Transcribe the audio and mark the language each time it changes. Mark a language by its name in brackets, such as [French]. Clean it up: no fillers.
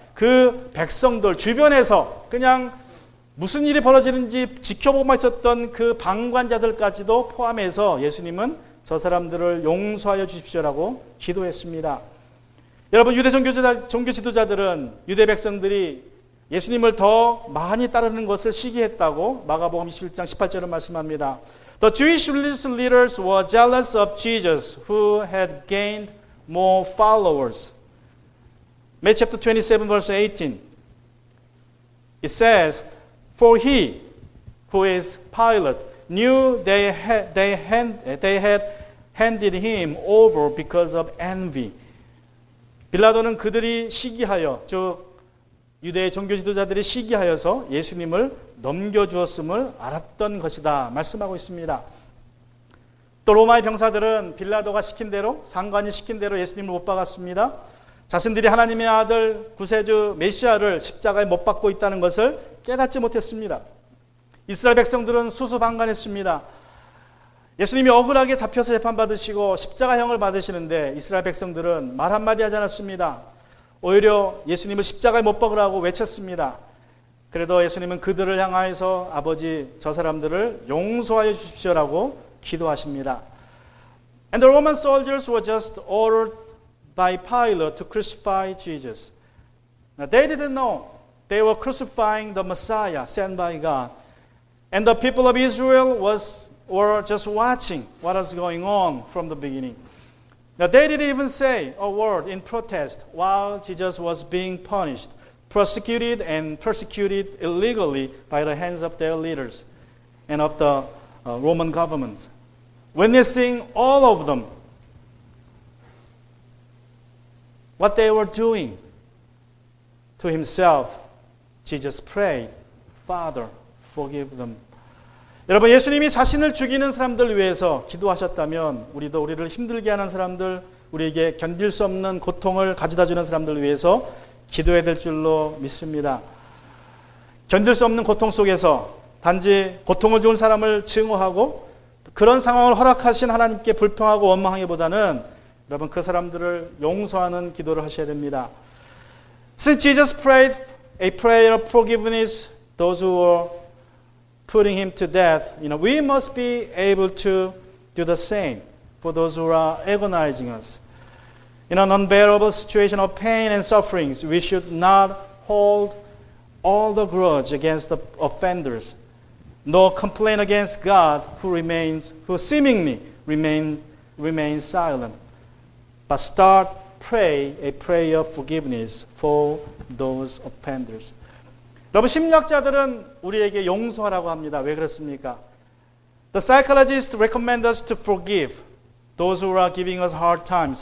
[Korean] 그 백성들 주변에서 그냥 무슨 일이 벌어지는지 지켜보고만 있었던 그 방관자들까지도 포함해서 예수님은 저 사람들을 용서하여 주십시오라고 기도했습니다. 여러분, 유대 종교 지도자들은 유대 백성들이 예수님을 더 많이 따르는 것을 시기했다고 마가복음 21장 18절은 말씀합니다. [English] The Jewish religious leaders were jealous of Jesus, who had gained more followers. Matthew chapter 27, verse 18. It says, For he, who is Pilate, knew they had handed him over because of envy. [Korean] 빌라도는 그들이 시기하여, 즉 유대 종교 지도자들이 시기하여서 예수님을 넘겨주었음을 알았던 것이다 말씀하고 있습니다. 또 로마의 병사들은 빌라도가 시킨 대로, 상관이 시킨 대로 예수님을 못 박았습니다. 자신들이 하나님의 아들 구세주 메시아를 십자가에 못 박고 있다는 것을 깨닫지 못했습니다. 이스라엘 백성들은 수수방관했습니다. 예수님이 억울하게 잡혀서 재판받으시고 십자가형을 받으시는데 이스라엘 백성들은 말 한마디 하지 않았습니다. 오히려 예수님을 십자가에 못 박으라고 외쳤습니다. 그래도 예수님은 그들을 향하여서 아버지 저 사람들을 용서하여 주십시오라고 기도하십니다. [English] And the Roman soldiers were just ordered by Pilate to crucify Jesus. Now they didn't know they were crucifying the Messiah sent by God. And the people of Israel were just watching what was going on from the beginning. Now they didn't even say a word in protest while Jesus was being punished, prosecuted and persecuted illegally by the hands of their leaders and of the Roman government. Witnessing all of them, what they were doing to himself, Jesus prayed, Father, forgive them. [Korean] 여러분, 예수님이 자신을 죽이는 사람들 위해서 기도하셨다면 우리도 우리를 힘들게 하는 사람들, 우리에게 견딜 수 없는 고통을 가져다 주는 사람들 위해서 기도해야 될 줄로 믿습니다. 견딜 수 없는 고통 속에서 단지 고통을 준 사람을 증오하고 그런 상황을 허락하신 하나님께 불평하고 원망하기보다는 여러분 그 사람들을 용서하는 기도를 하셔야 됩니다. [English] Since Jesus prayed a prayer of forgiveness, those who were putting him to death, we must be able to do the same for those who are agonizing us. In an unbearable situation of pain and sufferings, we should not hold all the grudge against the offenders, nor complain against God who seemingly remains silent, but start pray a prayer of forgiveness for those offenders. [Korean] 여러분 심리학자들은 우리에게 용서하라고 합니다. 왜 그렇습니까? [English] The psychologists recommend us to forgive those who are giving us hard times.